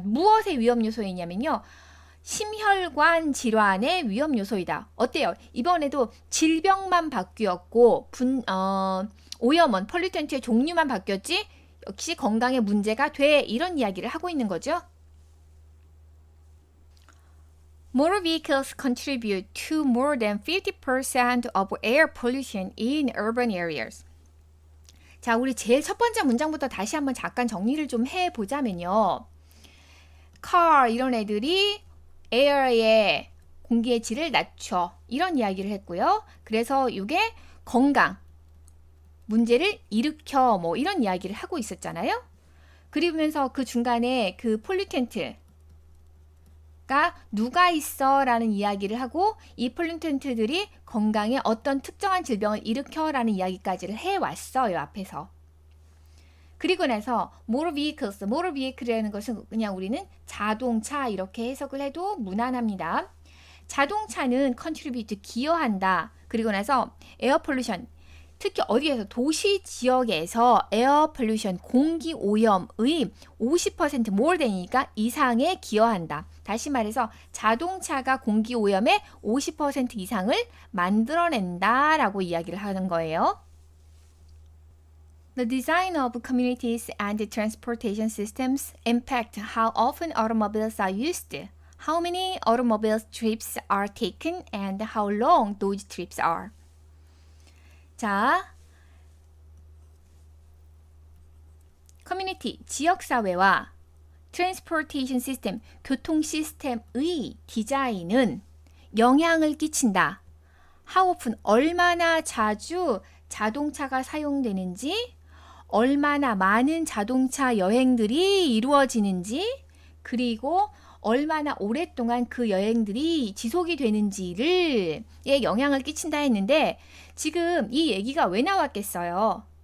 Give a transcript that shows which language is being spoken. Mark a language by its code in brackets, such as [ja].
[ko] 무엇의 위험 요소이냐면요. 심혈관 질환의 위험 요소이다. 어때요? 이번에도 질병만 바뀌었고 오염원, 폴리텐트의 종류만 바뀌었지 역시 건강에 문제가 돼 이런 이야기를 하고 있는 거죠. [en] Motor vehicles contribute to more than 50% of air pollution in urban areas. [ko] 자, 우리 제일 첫 번째 문장부터 다시 한번 잠깐 정리를 좀 해보자면요. car 이런 애들이 에어의 공기의 질을 낮춰 이런 이야기를 했고요. 그래서 이게 건강 문제를 일으켜 뭐 이런 이야기를 하고 있었잖아요. 그러면서 그 중간에 그 폴리텐트가 누가 있어 라는 이야기를 하고 이 폴리텐트들이 건강에 어떤 특정한 질병을 일으켜 라는 이야기까지를 해왔어요. 앞에서. 그리고 나서 motor vehicles, motor vehicle이라는 것은 그냥 우리는 자동차 이렇게 해석을 해도 무난합니다. 자동차는 contribute, 기여한다. 그리고 나서 air pollution, 특히 어디에서 도시 지역에서 air pollution, 공기 오염의 50% [en] more than [ko] 이니까 이상에 기여한다. 다시 말해서 자동차가 공기 오염의 50% 이상을 만들어낸다 라고 이야기를 하는 거예요. [en] The design of communities and transportation systems impact how often automobiles are used, how many automobile trips are taken, and how long those trips are. [ko] 자, 커뮤니티, 지역사회와 transportation system, 교통 시스템의 디자인은 영향을 끼친다. [en] How often, [ko] 얼마나 자주 자동차가 사용되는지, 얼마나 많은 자동차 여행들이 이루어지는지, 그리고 얼마나 오랫동안 그 여행들이 지속이 되는지를 영향을 끼친다 했는데 지금 이 얘기가 왜 나왔겠어요?